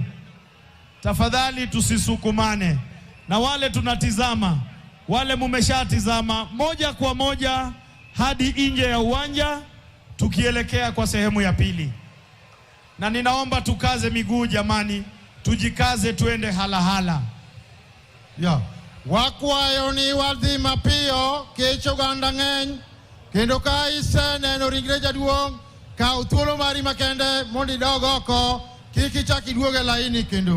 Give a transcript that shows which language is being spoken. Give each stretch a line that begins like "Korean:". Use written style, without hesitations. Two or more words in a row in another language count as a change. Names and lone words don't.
Swahili: Tafadhali tusisukumane. Na wale tunatizama, wale mumeshatizama, moja kwa moja hadi nje ya uwanja tukielekea kwa sehemu ya pili. Na ninaomba tukaze miguu jamani, tujikaze tuende halahala. Ya.
Luo (Kenya and Tanzania): Wakwayo ni wadhi mapiyo kecho ganda ng'eny kendo ka iseneno ringre jaduong' kaw thuolo mari makende mondo idog oko, kik ichak iduog e laini kendo.